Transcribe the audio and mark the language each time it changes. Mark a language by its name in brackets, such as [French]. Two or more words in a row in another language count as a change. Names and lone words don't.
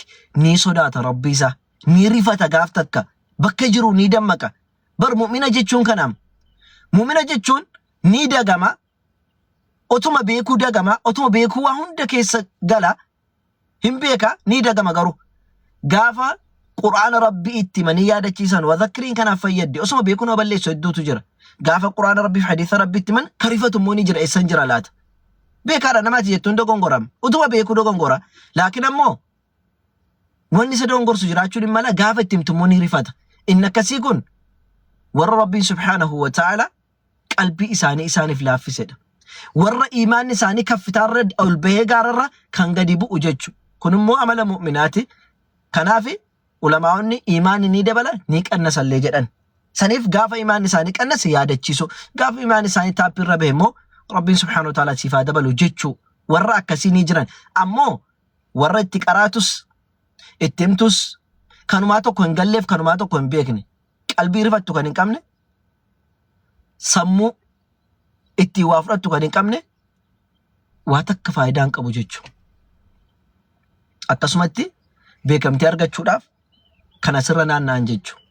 [Oromo] ni sodata rabbi isa ni rifata gaftakka bakka jiru ni dammaka bar mu'mina jechun kanam mu'mina jechun ni dagama otuma beeku dagama otuma beeku wa hunda keessa gala himbeka ni dagama garu gafa qur'aan rabbi itti mani yaadachiisan wa dhakrin kana fayyadi osuma beeku no balleeso iddutu jira gafa qur'aan rabbi hadith rabbi itti man karifatu moni jira esan jira lat beekara namati jettu ndogongoram utuma beeku dogongora lakin ammo wanni sa dogongorsu jiraachu dimala gafa ittimtu moni rifata innaka sikun war rabbi [Arabic] سبحانه وتعالى [Oromo] qalbi isaanif laafiseda warra iimaan isaanii kaffitarra ol bahee gaararra kan gadi bu'u jechu kunimmoo amala mu'minaati kanaaf ulamaa'onni iimaan ni dabala ni qannasallee jedhan saniif gaafa iimaan isaanii qannas yaadachiisu gaafa iimaan isaanii taapirra bahemmoo rabbiin [Arabic] سبحانه وتعالى [Oromo] sifa dabalu jechu warra akkasii ni jiran ammoo warra itti qaraatus ittimtus kanumaa tokko hin galleef kanumaa tokko hin beekne qalbii rifattu kan hin qabne sammuu itti waa fudhattu kan hin qabne waa takka faayidaan qabu jechu akkasumatti beekamtii argachuudhaaf kana sirra naanna'an jechu